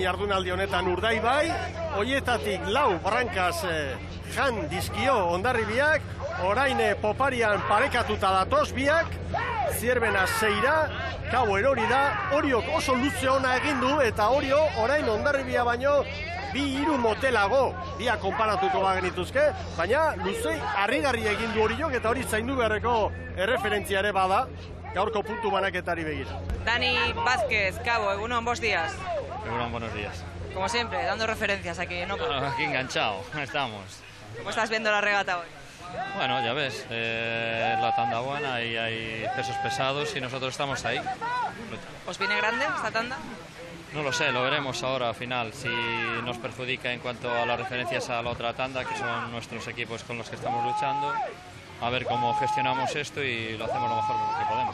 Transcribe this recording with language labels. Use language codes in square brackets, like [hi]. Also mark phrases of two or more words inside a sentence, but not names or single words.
[eu] jardunaldi honetan Urdaibai, hoietatik 4 brankaz jan dizkio Hondarribiak, orain poparian parekatuta datoz biak, Zierbena 6ra, Kabo erori da, Oriok oso luze ona egin du, eta Orio orain Hondarribia baino 2-3 motelago, biak konparatuko bagenituzke, baina luzei harrigarri egin du Oriok, eta hori zaindu beharreko erreferentzia ere bada, gaurko puntu banaketari begira. Dani Vázquez, Cabo, egunon, [es] buenos días. Egunon, buenos días. Como siempre, dando referencias aquí, ¿no? Aquí enganchado, estamos. ¿Cómo estás viendo la regata hoy? Bueno, ya ves, la tanda buena y hay pesos pesados y nosotros estamos ahí. ¿Os viene grande esta tanda? No lo sé, lo veremos ahora al final, si nos perjudica en cuanto a las referencias a la otra tanda, que son nuestros equipos con los que estamos luchando, a ver cómo gestionamos esto y lo hacemos lo mejor que podemos.